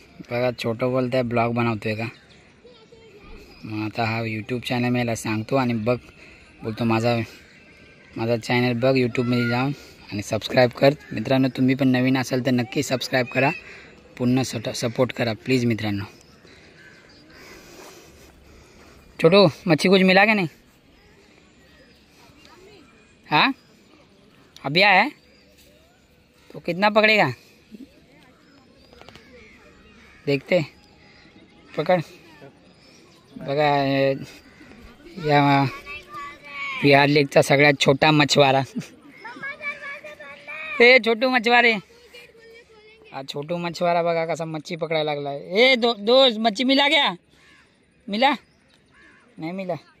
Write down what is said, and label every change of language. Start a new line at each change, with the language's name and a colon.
Marathi: बघा छोटं बोलतंय, ब्लॉग बनवतोय का. मग आता हा यूट्यूब चॅनल मी याला सांगतो, आणि बोलतो माझा चॅनल बघ यूट्यूबमध्ये जाऊन आणि सबस्क्राईब कर. मित्रांनो तुम्ही पण नवीन असाल तर नक्की सबस्क्राईब करा, पुन्हा सपोर्ट करा प्लीज़ मित्रांनो.
Hindi: छोटू मच्छी कुछ मिला क्या नहीं? हाँ अभी आया है तो कितना पकड़ेगा देखते. पकड़.
Marathi: बघा या बिहार लेकचा सगळ्यात छोटा मछवारा. ए छोटू मछवारे, हा छोटू मछवारा बघा कसा मच्छी पकडायला लागला.
Hindi: ए दोस्त मच्छी मिला क्या? मिला नहीं मिला?